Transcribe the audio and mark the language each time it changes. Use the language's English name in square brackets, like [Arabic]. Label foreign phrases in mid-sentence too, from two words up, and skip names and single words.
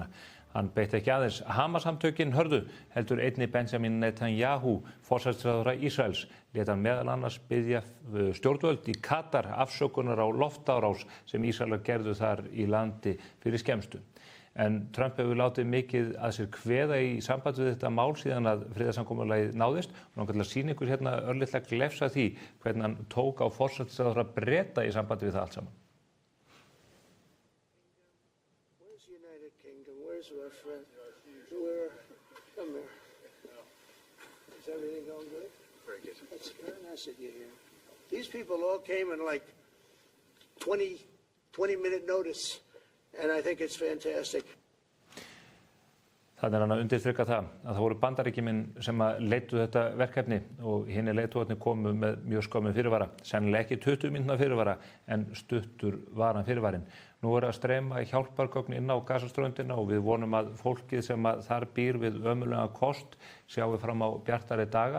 [Icelandic] Hann beitti ekki aðeins Hamas-samtökin hörðu, heldur einnig Benjamin Netanyahu, forsætisráðherra Ísraels, lét hann meðal annars biðja stjórnvöld í Katar afsökunar á loftárás sem Ísraelar gerðu þar í landi fyrir skemmstu. En Trump hefur látið mikið að sér kveða í sambandi við þetta mál síðan að friðarsamkomulagið náðist. Og hann ætla að sýna ykkur hérna örlitla glefs að því hvernig hann tók á forsætisráðherra Breta í sambandi við það allt saman. [English] Where's the United Kingdom? Where's Russia? Come here. Is everything going good? Very good. That's very nice of you here. These people all came in like 20-minute notice. And I think it's fantastic. [Icelandic] Þannig hann að undirstrika það að það voru Bandaríkjamenn sem að leiddu þetta verkefni og hinir leiðtogarnir komu með mjög skömmum fyrirvara. Sennilega ekki 20 mínútna fyrirvara en stuttur var hann fyrirvarinn. Nú er að streyma hjálpargögn inn á Gazaströndina og við vonum að fólkið sem að þar býr við ömurlegan kost sjáum fram á bjartari daga.